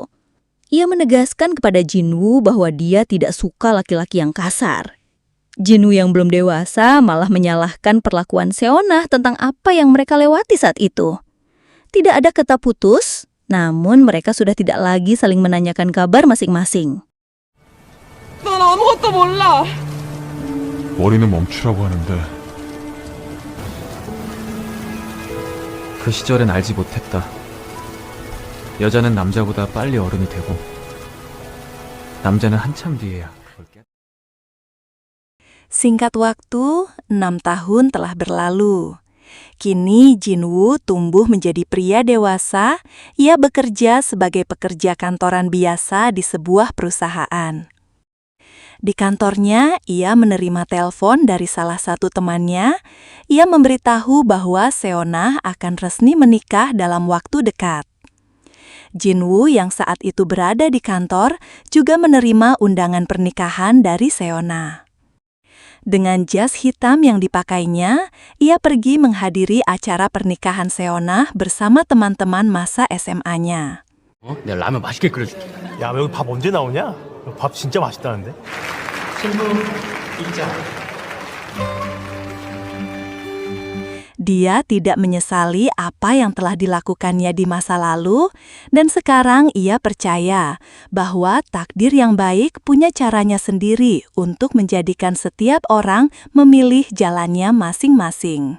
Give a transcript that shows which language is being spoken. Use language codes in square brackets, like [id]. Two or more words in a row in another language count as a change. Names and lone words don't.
[id] Ia menegaskan kepada Jinwoo bahwa dia tidak suka laki-laki yang kasar. Jinwoo yang belum dewasa malah menyalahkan perlakuan Seonah tentang apa yang mereka lewati saat itu. Tidak ada kata putus, namun mereka sudah tidak lagi saling menanyakan kabar masing-masing. [ko] 난 아무것도 몰라. 머리는 멈추라고 하는데 그 시절엔 알지 못했다. 여자는 남자보다 빨리 어른이 되고 남자는 한참 뒤에야 그걸 깨. [id] Singkat waktu, 6 tahun telah berlalu. Kini Jinwoo tumbuh menjadi pria dewasa. Ia bekerja sebagai pekerja kantoran biasa di sebuah perusahaan. Di kantornya, ia menerima telepon dari salah satu temannya. Ia memberitahu bahwa Seonah akan resmi menikah dalam waktu dekat. Jinwoo yang saat itu berada di kantor juga menerima undangan pernikahan dari Seonah. Dengan jas hitam yang dipakainya, ia pergi menghadiri acara pernikahan Seonah bersama teman-teman masa SMA-nya. [ko] 내가 라면 맛있게 끓여줄게. 야, 여기 밥 언제 나오냐? 밥 진짜 맛있다는데? [id] Dia tidak menyesali apa yang telah dilakukannya di masa lalu, dan sekarang ia percaya bahwa takdir yang baik punya caranya sendiri untuk menjadikan setiap orang memilih jalannya masing-masing.